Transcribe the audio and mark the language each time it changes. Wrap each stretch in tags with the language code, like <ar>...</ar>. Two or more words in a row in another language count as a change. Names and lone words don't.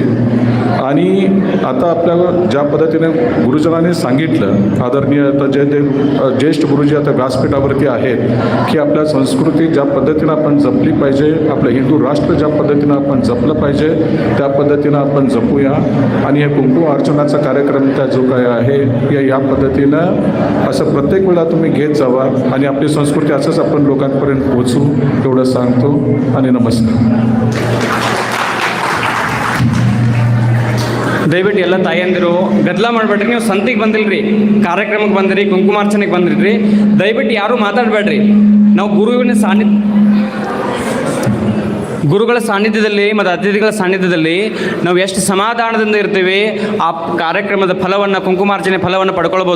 <mr>आणि आता आपल्या ज्या पद्धतीने गुरुजनांनी सांगितलं, आदरणीय आता ज्येष्ठ गुरुजी आता व्यासपीठावरती आहेत की आपल्या संस्कृती ज्या पद्धतीनं आपण जपली पाहिजे, आपलं हिंदू राष्ट्र ज्या पद्धतीनं आपण जपलं पाहिजे त्या पद्धतीनं आपण जपूया. आणि हे कुंकुम अर्चनाचा कार्यक्रम त्या जो काय आहे या पद्धतीनं असं प्रत्येक वेळा तुम्ही घेत जावा आणि आपली संस्कृती असंच आपण लोकांपर्यंत पोहोचू एवढं सांगतो आणि नमस्कार.</mr> <kn>ದಯವಿಟ್ಟು ಎಲ್ಲ ತಾಯಂದಿರು ಗದ್ದಲ ಮಾಡಬೇಡ್ರಿ. ನೀವು ಸಂತಿಗೆ ಬಂದಿಲ್ರಿ, ಕಾರ್ಯಕ್ರಮಕ್ಕೆ ಬಂದಿರಿ, ಕುಂಕುಮಾರ್ಚನೆಗೆ ಬಂದಿರಿ, ದಯವಿಟ್ಟು ಯಾರೂ ಮಾತಾಡಬೇಡ್ರಿ. ನಾವು ಗುರುಗಳ ಸಾನ್ನಿಧ್ಯದಲ್ಲಿ ಮತ್ತು ಅತಿಥಿಗಳ ಸಾನ್ನಿಧ್ಯದಲ್ಲಿ ನಾವು ಎಷ್ಟು ಸಮಾಧಾನದಿಂದ ಇರ್ತೀವಿ, ಆ ಕಾರ್ಯಕ್ರಮದ ಫಲವನ್ನು, ಕುಂಕುಮಾರ್ಚನೆ ಫಲವನ್ನು ಪಡ್ಕೊಳ್ಬೋದು.</kn>